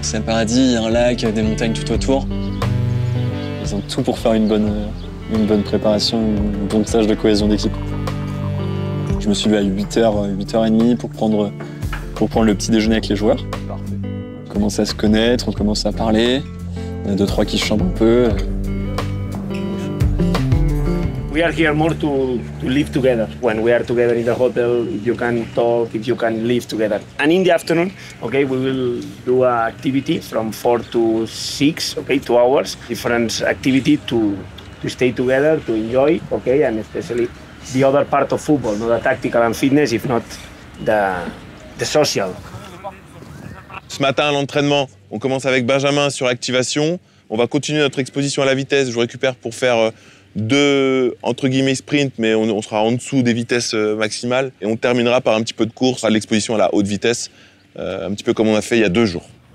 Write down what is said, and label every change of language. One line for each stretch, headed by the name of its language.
French: C'est le paradis, il y a un lac, des montagnes tout autour. Ils ont tout pour faire une bonne préparation, un bon stage de cohésion d'équipe. Je me suis levé à 8h30 pour prendre le petit déjeuner avec les joueurs. On commence à se connaître, on commence à parler. Il y en a 2-3 qui chantent un peu.
English: We are here more to live together. When we are together in the hotel, if you can talk, if you can live together. And in the afternoon, okay, we will do an activity from 4 to 6, okay, 2 hours. Different activity to stay together, to enjoy, okay, and especially the other part of football, not the tactical and fitness, if not the social.
French: Ce matin à l'entraînement, On commence avec Benjamin sur activation. On va continuer notre exposition à la vitesse. Je vous récupère pour faire 2, entre guillemets, sprints, mais on sera en dessous des vitesses maximales. Et on terminera par un petit peu de course, à l'exposition à la haute vitesse, un petit peu comme on a fait il y a 2 jours.